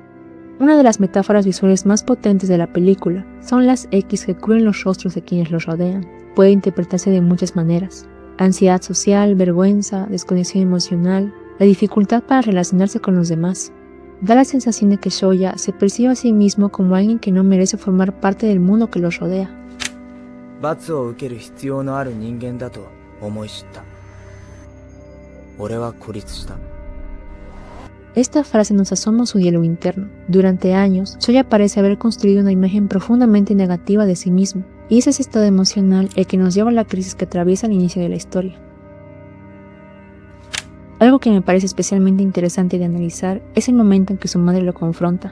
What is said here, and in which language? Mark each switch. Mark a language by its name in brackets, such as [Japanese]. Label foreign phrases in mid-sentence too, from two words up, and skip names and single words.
[Spanish] Una de las metáforas visuales más potentes de la película son las X que cubren los rostros de quienes los rodean. Puede interpretarse de muchas maneras: ansiedad social, vergüenza, desconexión emocional, la dificultad para relacionarse con los demás. Da la sensación de que Shoya se percibe a sí mismo como alguien que no merece formar parte del mundo que los rodea. [Japanese] 罰を受ける必要のある人間だと思い知った。俺は孤立した。 [Spanish] Esta frase nos asoma su diálogo interno. Durante años, Shoya parece haber construido una imagen profundamente negativa de sí mismo, y es ese estado emocional el que nos lleva a la crisis que atraviesa al inicio de la historia. Algo que me parece especialmente interesante de analizar es el momento en que su madre lo confronta.